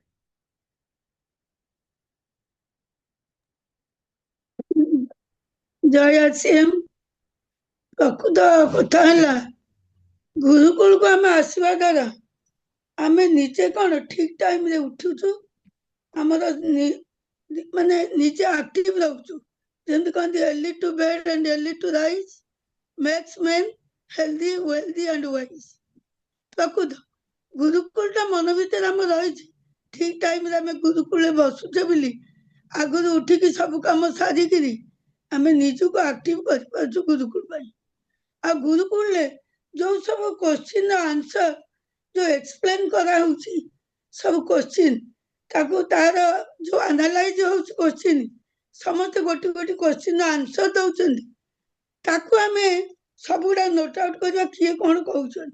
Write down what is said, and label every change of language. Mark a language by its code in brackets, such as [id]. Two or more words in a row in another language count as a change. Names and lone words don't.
[or] ଜୟ ଆସିଏମ୍। ପ୍ରକୃତ କଥା ହେଲା, ଗୁରୁକୁଳକୁ ଆମେ ଆସିବା ଦ୍ୱାରା ଆମେ ନିଜେ କଣ ଠିକ ଟାଇମରେ ଉଠୁଛୁ, ଆମର ମାନେ ନିଜେ ଆକ୍ଟିଭ ରହୁଛୁ। ଯେମିତି କହନ୍ତି [en] early to bed and early to rise makes men healthy, wealthy and wise। [or] ପ୍ରକୃତ ଗୁରୁକୁଳଟା ମନ ଭିତରେ ଆମର ରହିଛି, ଠିକ ଟାଇମରେ ଆମେ ଗୁରୁକୁଳରେ ବସୁଛେ ବୋଲି ଆଗରୁ ଉଠିକି ସବୁ କାମ ସାରିକିରି ଆମେ ନିଜକୁ ଆକ୍ଟିଭ କରିପାରୁଛୁ ଗୁରୁକୁଳ ପାଇଁ। ଆଉ ଗୁରୁକୁଳରେ ଯୋଉ ସବୁ କୋଶ୍ଚିନ୍ର ଆନ୍ସର ଯୋଉ ଏକ୍ସପ୍ଲେନ୍ କରାହଉଛି ସବୁ କୋଶ୍ଚିନ୍ ତାକୁ ତାର ଯୋଉ ଆନାଲାଇଜ ହଉଛି କୋଶ୍ଚିନ୍ ସମସ୍ତେ ଗୋଟେ ଗୋଟେ କୋଶ୍ଚିନ୍ର ଆନ୍ସର ଦଉଛନ୍ତି ତାକୁ ଆମେ ସବୁଗୁଡା [en] note out [or] କରିବା କିଏ କଣ କହୁଛନ୍ତି।